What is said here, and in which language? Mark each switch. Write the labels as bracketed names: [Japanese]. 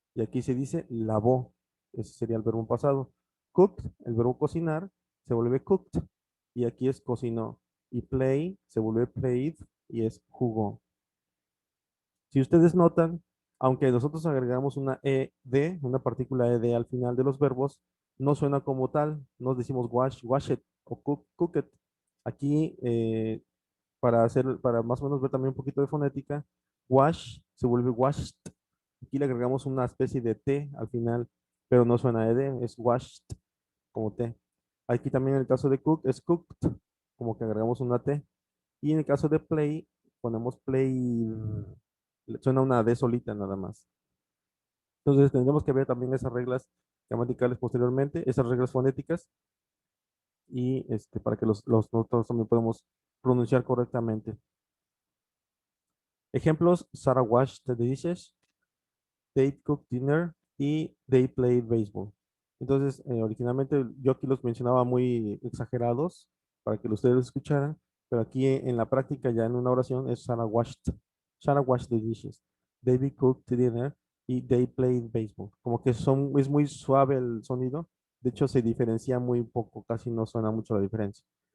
[Spanish] Y aquí se dice lavó. Ese sería el verbo en pasado. Cooked, el verbo cocinar, se vuelve cooked. Y aquí es cocinó. Y play se vuelve played y es jugó. Si ustedes notan, aunque nosotros agregamos una ed, una partícula ed al final de los verbos, no suena como tal. No decimos wash, washed o cooked. Aquí para más o menos ver también un poquito de fonética, wash se vuelve washed. Aquí le agregamos una especie de T al final, pero no suena ed, es washed como T. Aquí también en el caso de cook es cooked, como que agregamos una T. Y en el caso de play, ponemos play, suena una D solita nada más. Entonces tendremos que ver también esas reglas gramaticales posteriormente, esas reglas fonéticas, y para que nosotros también podamos pronunciar correctamente. [English] Ejemplos: Sarah washed the dishes, they cooked dinner y they played baseball. [Spanish] Entonces, originalmente yo aquí los mencionaba muy exagerados para que ustedes los escucharan, pero aquí en la práctica ya en una oración es [English] Sarah washed the dishes, David cooked dinner [Spanish] y [English] they played baseball. [Spanish] Como que es muy suave el sonido, de hecho se diferencia muy poco, casi no suena mucho la diferencia.